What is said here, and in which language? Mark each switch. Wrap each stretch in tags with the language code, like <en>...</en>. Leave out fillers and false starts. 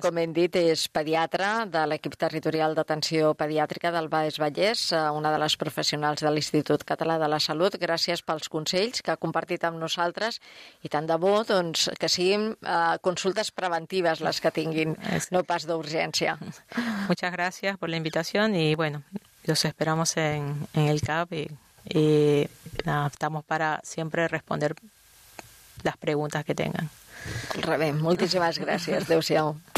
<ca>Com hem dit, és pediatra de l'equip territorial d'atenció pediàtrica del Baix Vallès, una de les professionals de l'Institut Català de la Salut. Gràcies pels consells que ha compartit amb nosaltres i tant de bo doncs, que siguin consultes preventives les que tinguin, no pas d'urgència.</ca> <es>Muchas gracias por la invitación y bueno, los esperamos en el CAP y nada, estamos para siempre responder las preguntas que tengan.</es> <ca>Rebé, moltíssimes gràcies. Adéu-siau.</ca>